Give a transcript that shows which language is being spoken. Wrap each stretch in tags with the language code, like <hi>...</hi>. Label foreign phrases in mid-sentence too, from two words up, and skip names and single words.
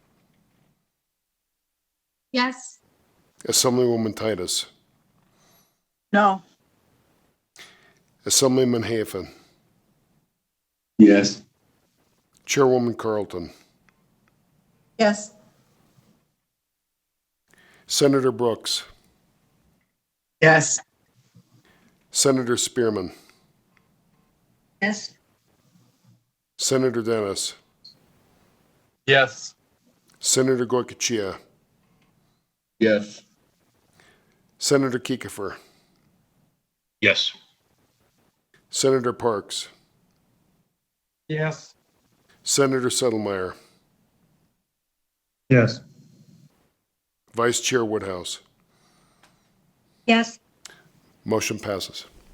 <en>Yes. Assemblywoman Titus. No. Assemblyman Hafen. Yes. Chairwoman Carlton. Yes. Senator Brooks. Yes. Senator Spearman. Yes. Senator Dennis. Yes. Senator Goycochea. Yes. Senator Kiefer. Yes. Senator Parks. Yes. Senator Settlemeyer. Yes. Vice Chair Woodhouse. Yes. Motion passes.</en>